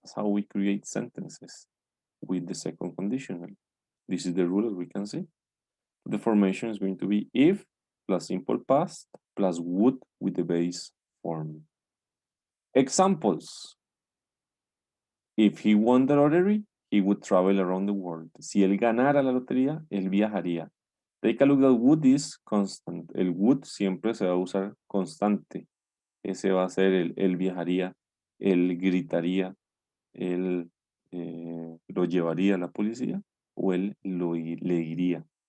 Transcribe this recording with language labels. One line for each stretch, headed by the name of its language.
English: That's how we create sentences with the second conditional. This is the rule that we can see. The formation is going to be if plus simple past plus would with the base form. Examples. If he won the lottery, he would travel around the world.
Spanish: Si él ganara la lotería, él viajaría.
English: Take a look that would is constant.
Spanish: El would siempre se va a usar constante. Ese va a ser el él viajaría, él gritaría, él lo llevaría a la policía o él le iría.